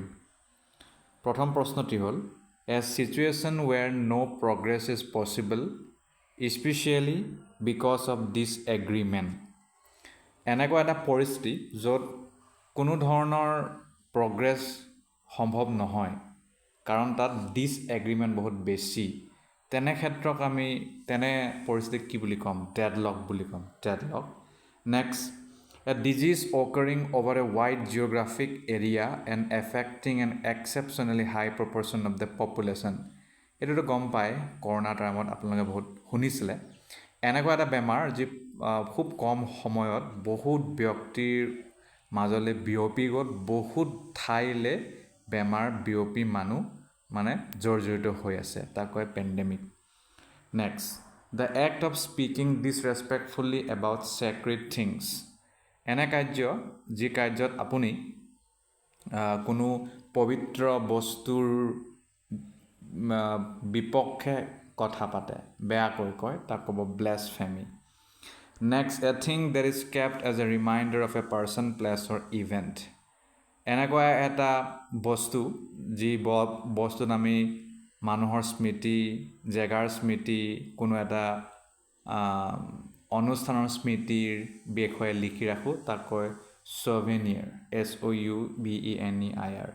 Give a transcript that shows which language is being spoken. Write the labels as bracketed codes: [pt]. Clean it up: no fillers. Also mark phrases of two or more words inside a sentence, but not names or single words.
[as] প্ৰথম প্ৰশ্নটি হ'ল [en] a situation where no progress is possible especially because of disagreement. [as] এনেকুৱা এটা পৰিস্থিতি য'ত কোনো ধৰণৰ প্ৰগ্ৰেছ সম্ভৱ নহয় কাৰণ তাত ডিছএগ্ৰিমেণ্ট বহুত বেছি। তেনে ক্ষেত্ৰক আমি তেনে পৰিস্থিতিক কি বুলি ক'ম? ডেডলক বুলি ক'ম। ডেডলক। [en] নেক্সট, a disease occurring over a wide geographic area and affecting an exceptionally high proportion of the population. [as] এইটোতো গম পায় কৰোণা টাইমত আপোনালোকে বহুত শুনিছিলে। এনেকুৱা এটা বেমাৰ যি খুব কম সময়ত বহুত ব্যক্তিৰ মাজলৈ বিয়পি গ'ল, বহুত ঠাইলৈ বেমাৰ বিয়পি মানুহ মানে জৰ্জৰিত হৈ আছে, তাক কয় পেণ্ডেমিক। [en] next, the act of speaking disrespectfully about sacred things. [as] এনে কাৰ্য যি কাৰ্যত আপুনি কোনো পবিত্ৰ বস্তুৰ বিপক্ষে কথা পাতে, বেয়াকৈ কয়, তাক ক'ব ব্লেছফেমি। নেক্সট, [en] a thing that is kept as a reminder of a person, place or event. [as] এনেকুৱা এটা বস্তু যি বস্তুত আমি মানুহৰ স্মৃতি, জেগাৰ স্মৃতি, কোনো এটা অনুষ্ঠানৰ স্মৃতিৰ বিষয়ে লিখি ৰাখোঁ, তাক কয় ছ'ভেনিয়াৰ, SOUVENEIR।